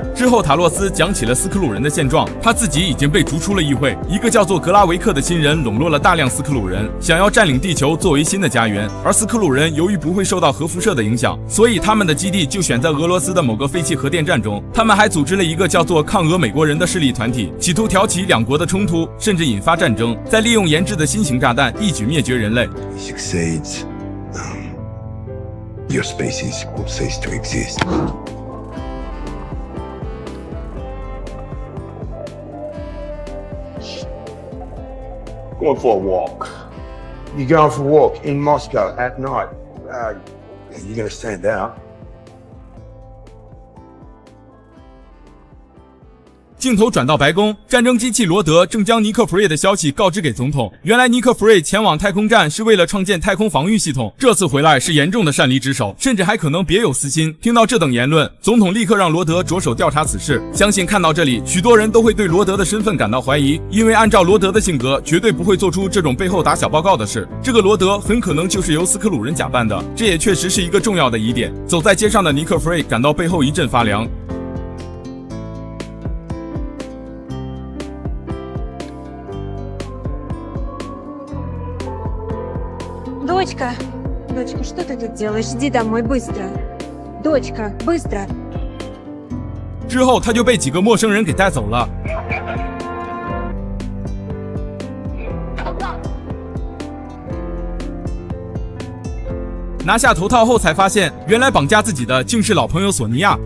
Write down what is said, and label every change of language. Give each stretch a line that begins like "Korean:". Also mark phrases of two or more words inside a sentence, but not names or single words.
Chinese: 之后塔洛斯讲起了斯科鲁人的现状，他自己已经被逐出了议会，一个叫做格拉维克的新人笼络了大量斯科鲁人，想要占领地球作为新的家园。而斯科鲁人由于不会受到核辐射的影响，所以他们的基地就选在俄罗斯的某个废弃核电站中。他们还组织了一个叫做抗俄美国人的势力团体，企图挑起两国的冲突，甚至引发战争，再利用研制的新型炸弹一举灭绝人类。
English: Your species will cease to exist. Going for a walk. You're going for a walk in Moscow at night. You're going to stand out.
Chinese: 镜头转到白宫，战争机器罗德正将尼克弗瑞的消息告知给总统。原来尼克弗瑞前往太空站是为了创建太空防御系统，这次回来是严重的擅离职守，甚至还可能别有私心。听到这等言论，总统立刻让罗德着手调查此事。相信看到这里，许多人都会对罗德的身份感到怀疑，因为按照罗德的性格，绝对不会做出这种背后打小报告的事。这个罗德很可能就是由斯科鲁人假扮的，这也确实是一个重要的疑点。走在街上的尼克弗瑞感到背后一阵发凉。
Russian: Дочка, дочка, что ты тут делаешь? Иди домой, быстро. Дочка, быстро.
Chinese: 之后他就被几个陌生人给带走了。拿下头套后才发现，原来绑架自己的竟是老朋友索尼娅。